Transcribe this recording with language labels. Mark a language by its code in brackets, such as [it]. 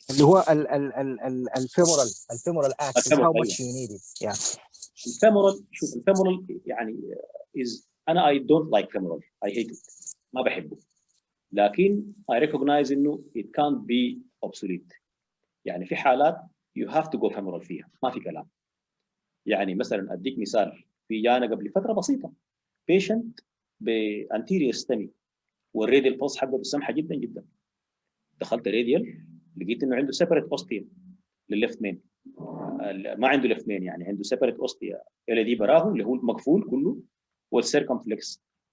[ar] اللي هو الفيمورال [en] axis how much you need it. Yeah. [ar] الفيمورال، شوف الفيمورال يعني أنا [en] I don't like femoral. I hate it. [ar] ما بحبه. [en] لكن I recognize إنه it can't be obsolete. [ar] يعني في حالات [en] you have to go femoral [ar] فيها، ما في كلام. يعني مثلا أديك مثال، في جانا قبل فترة بسيطة patient بانتيريور ستمي والراديال بلس حقه سمحة جدا جدا. دخلت راديال لقيت إنه عنده separate ostia للليفت مين، ما عنده ليفت مين، يعني عنده separate ostia دي براه اللي هو المقفول كله والسيركمفلكس.